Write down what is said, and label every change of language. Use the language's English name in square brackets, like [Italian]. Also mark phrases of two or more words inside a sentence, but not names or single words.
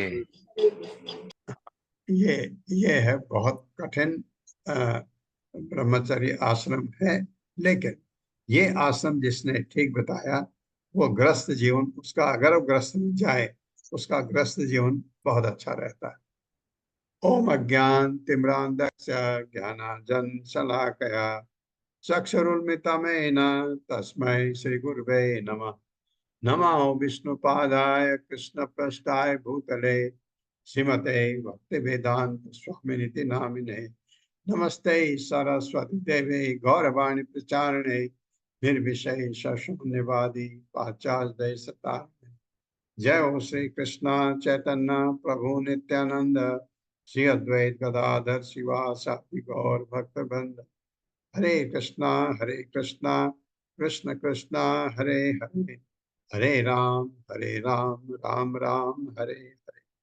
[Hindi] ये है बहुत कठिन ब्रह्मचर्य आश्रम है, लेकिन ये आश्रम जिसने ठीक बताया वो ग्रस्त जीवन उसका, अगर वो ग्रस्त में जाए उसका ग्रस्त जीवन बहुत अच्छा रहता है। [Sanskrit] ओम अज्ञान तिम्रांधस्य ज्ञानांजन शलाकया चक्षुरुन्मिलितं तस्मै श्री गुरुवे नमः। नमो विष्णुपादाय कृष्णपृष्ठाय भूतले श्रीमते भक्तिवेदांत स्वामिनिति नामिने। नमस्ते सरस्वती देवे गौरवाणी प्रचारणे निर्विशेष शून्यवादी पाश्चात्य देशतारिणे। जय हो श्री कृष्ण चैतन्य प्रभु नित्यानंद श्री अद्वैत गदाधर शिवासादि गौर भक्तवृंद। हरे कृष्णा कृष्ण कृष्णा हरे हरे, हरे राम राम राम हरे हरे।